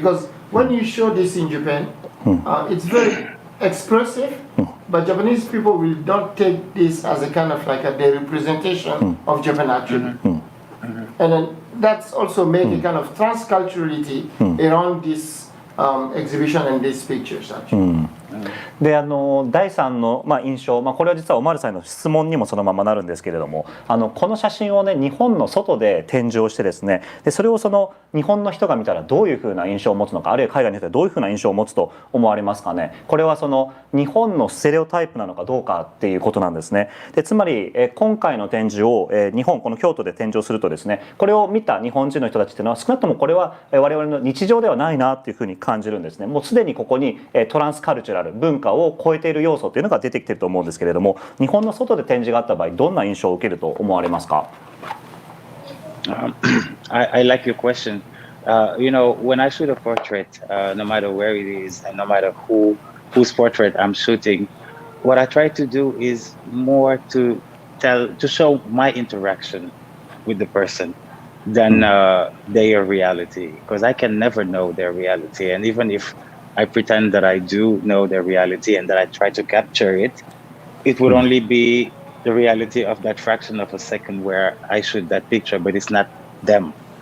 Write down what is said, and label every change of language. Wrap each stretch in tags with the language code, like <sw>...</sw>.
<en>Because when you show this in Japan, it's very expressive, but Japanese people will not take this as a kind of like the representation of Japan actually. And then that's also make a kind of transculturality around this exhibition and these pictures actually.</en> <ja>で第3の印象、これは実はオマールさんの質問にもそのままなるんですけれども、この写真をね、日本の外で展示をしてですね、でそれをその日本の人が見たらどういうふうな印象を持つのか、あるいは海外の人はどういうふうな印象を持つと思われますかね。これはその日本のステレオタイプなのかどうかっていうことなんですね。でつまり今回の展示を日本この京都で展示をするとですね、これを見た日本人の人たちっていうのは少なくともこれは我々の日常ではないなっていうふうに感じるんですね。もうすでにここにトランスカルチュラル文化を超えている要素というのが出てきていると思うんですけれども、日本の外で展示があった場合どんな印象を受けると思われますか。</ja> <en>I like your question. When I shoot a portrait, no matter where it is and no matter whose portrait I'm shooting, what I try to do is more to show my interaction with the person than their reality, because I can never know their reality, and even if I pretend that I do know their reality and that I try to capture it, it would only be the reality of that fraction of a second where I shoot that picture, but it's not them.</en>